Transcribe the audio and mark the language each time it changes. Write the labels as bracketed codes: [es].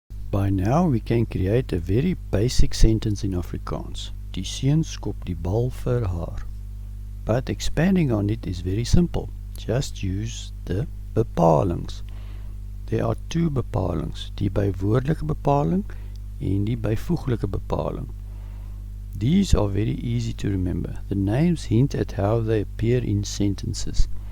[en] By now we can create a very basic sentence in Afrikaans. [af] Die seun skop die bal vir haar. [en] But expanding on it is very simple. Just use the bepalings. There are two [af] bepalings, die bywoordelike bepaling en die byvoeglike bepaling. [en] These are very easy to remember. The names hint at how they appear in sentences.